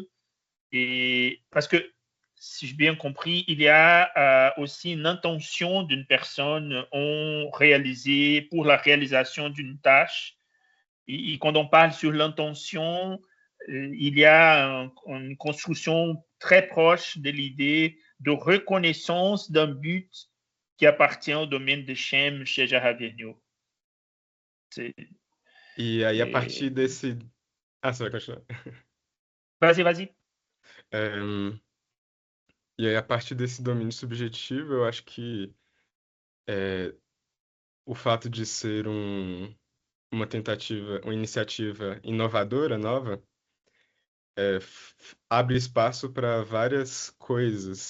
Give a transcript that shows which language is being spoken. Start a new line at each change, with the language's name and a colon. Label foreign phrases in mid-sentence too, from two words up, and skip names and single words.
French: Et parce que, si j'ai bien compris, il y a aussi une intention d'une personne pour la réalisation d'une tâche. Et quand on parle sur l'intention, il y a une construction très proche de l'idée de reconnaissance d'un but qui appartient au domaine de Shem chez Gérard Vergniaud.
Portuguese: E aí, a partir desse... Ah, você vai continuar.
French: Vas-y.
Portuguese: E aí, a partir desse domínio subjetivo, eu acho que o fato de ser uma tentativa, uma iniciativa inovadora, nova, abre espaço para várias coisas.